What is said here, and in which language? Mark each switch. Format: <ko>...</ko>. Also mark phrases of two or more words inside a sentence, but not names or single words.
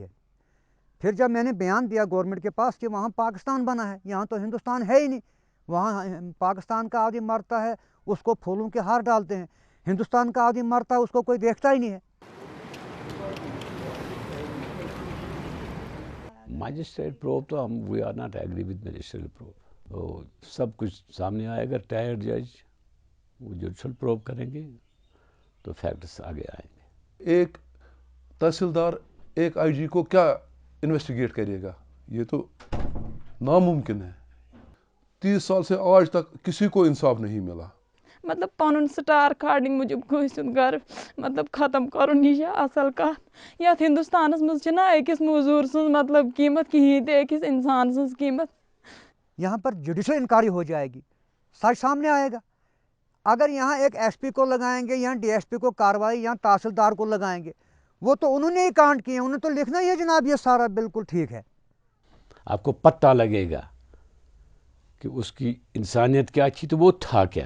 <ur>پھر جب میں نے بیان دیا گورنمنٹ کے پاس کہ وہاں پاکستان بنا ہے, یہاں تو ہندوستان ہے ہی نہیں, وہاں پاکستان کا آدمی مرتا ہے اس کو پھولوں کے ہار ڈالتے ہیں, ہندوستان کا آدمی مرتا ہے اس کو کوئی دیکھتا ہی نہیں ہے.</ur> <en>magistrate probe</en> <ur>تو ہم</ur> <en>we are not agree with magistrate probe.</en> <ur>تو سب کچھ سامنے آئے گا,</ur> <en>retired judge</en> <ur>وہ</ur> <en>judicial probe</en> <ur>کریں گے تو فیکٹس آگے آئیں گے. ایک تحصیلدار ایک آئی جی کو کیا انویسٹیگیٹ کرے گا, یہ تو ناممکن ہے. 30 سال سے آج تک کسی کو انصاف نہیں ملا.</ur> <ks>مطلب پنُن سٹار کھالنہٕ موٗجوٗب کٲنٛسہِ ہُنٛد گرٕ مطلب ختم کرُن, یہِ چھِ اصل کتھ. یتھ ہندوستانس منٛز چھِنہ أکِس موزوٗر سٕنٛز مطلب قیٖمت کِہیٖنۍ تہِ, أکِس انسان سٕنٛز قیٖمت.</ks> <ur>یہاں پر</ur> <en>judicial inquiry</en> <ur>ہو جائے گی, سچ سامنے آئے گا. اگر یہاں ایک ایس پی کو لگائیں گے یا ڈی ایس پی کو کارروائی یا تحصیلدار کو لگائیں گے, وہ تو انہوں نے ہی کانڈ کیے, انہوں نے تو لکھنا ہی ہے جناب یہ سارا بالکل ٹھیک ہے. آپ کو پتہ لگے گا کہ اس کی انسانیت کیا تھی تو وہ تھا کیا.</ur>